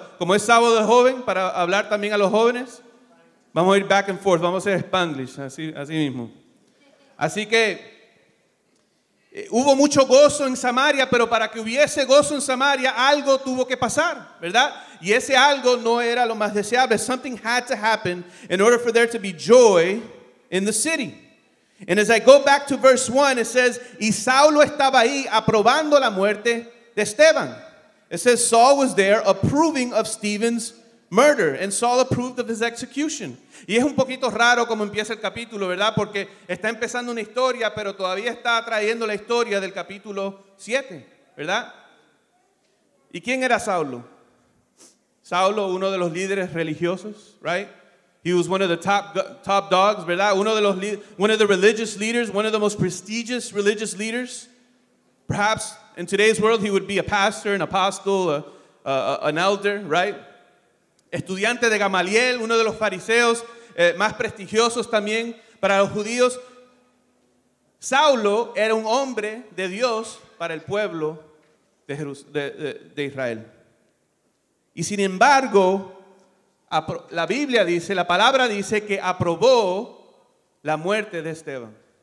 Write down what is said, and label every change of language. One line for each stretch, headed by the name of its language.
Spanish: Como es sábado de joven, para hablar también a los jóvenes. Vamos a ir
English: back and forth,
Spanish: vamos a hacer Spanglish, así mismo. Así que hubo mucho gozo en Samaria, pero para que hubiese gozo en Samaria, algo tuvo que pasar, ¿verdad? Y ese algo no era lo más deseable.
English: Something had to happen in order for there to be joy in the city. And as I go back to verse 1, it says,
Spanish: y Saulo estaba ahí aprobando la muerte de Esteban.
English: It says Saul was there approving of Stephen's murder, and Saul approved of his execution.
Spanish: Y es un poquito raro como empieza el capítulo, ¿verdad? Porque está empezando una historia, pero todavía está trayendo la historia del capítulo 7, ¿verdad? ¿Y quién era Saulo? Saulo, uno de los líderes religiosos,
English: right? He was one of the top dogs,
Spanish: ¿verdad?
English: One of the religious leaders, one of the most prestigious religious leaders. Perhaps in today's world he would be a pastor, an apostle, an elder, right?
Spanish: Estudiante de Gamaliel, uno de los fariseos más prestigiosos también para los judíos. Saulo era un hombre de Dios para el pueblo de Israel. Y sin embargo, la Biblia dice, la palabra dice que aprobó la muerte de Esteban.